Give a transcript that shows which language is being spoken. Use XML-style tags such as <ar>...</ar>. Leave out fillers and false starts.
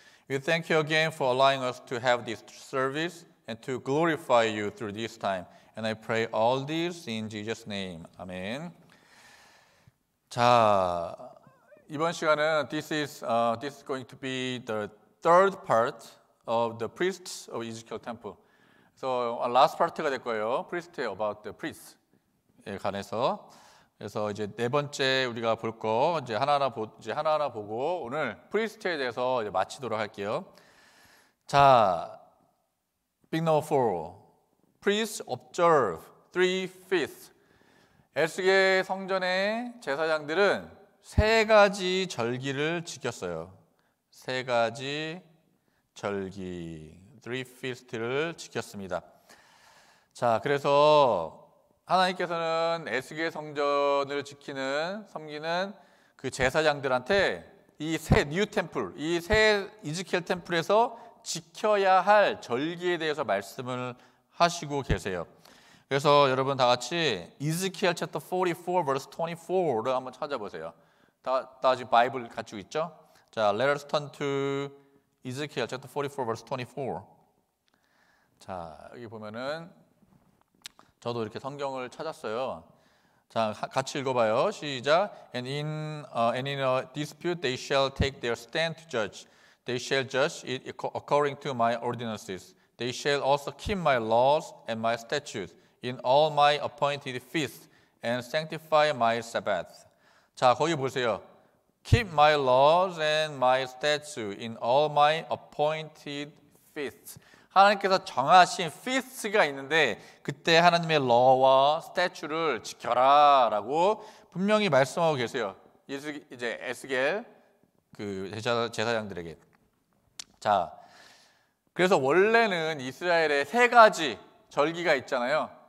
<en>We thank you again for allowing us to have this service and to glorify you through this time. And I pray all this in Jesus' name. Amen.</en> <ko>자, 이번 시간은</ko> <en>this is going to be the third part of the priests of Ezekiel temple. So last part</en> <ko>가 될 거예요.</ko> <en>priest about the priests에 관해서.</en> <ko>그래서 이제 네 번째 우리가 볼 거 이제 하나하나 보고 오늘 priest에 대해서 이제 마치도록 할게요.</ko> <en>자, big number 4. Priests observe 3 feasts.</en> <ko>에스겔 성전의 제사장들은 세 가지 절기를 지켰어요. 세 가지 절기,</ko> <en>3 feast</en> <ko>를 지켰습니다. 자, 그래서 하나님께서는 에스겔 성전을 섬기는 그 제사장들한테 이 새 뉴 템플, 이 새 이즈키엘 템플에서 지켜야 할 절기에 대해서 말씀을 하시고 계세요. 그래서 여러분 다 같이 이즈키엘 챕터 44 verse 24를 한번 찾아보세요. 다 지금 바이블 가지고 있죠?</ko> <en>자, let us turn to Ezekiel chapter 44 verse 24.</en> <ko>자, 여기 보면은 저도 이렇게 성경을 찾았어요. 자, 같이 읽어봐요. 시작.</ko> <en>And in a dispute they shall take their stand to judge. They shall judge it according to my ordinances. They shall also keep my laws and my statutes in all my appointed feasts and sanctify my Sabbath.</en> <ko>자, 거기 보세요.</ko> <en>Keep my laws and my statutes in all my appointed feasts.</en> <ko>하나님께서 정하신 feasts가 있는데 그때 하나님의 law와 statute를 지켜라라고 분명히 말씀하고 계세요. 이제 에스겔 그 제사장들에게. 자, 그래서 원래는 이스라엘에 세 가지 절기가 있잖아요.</ko>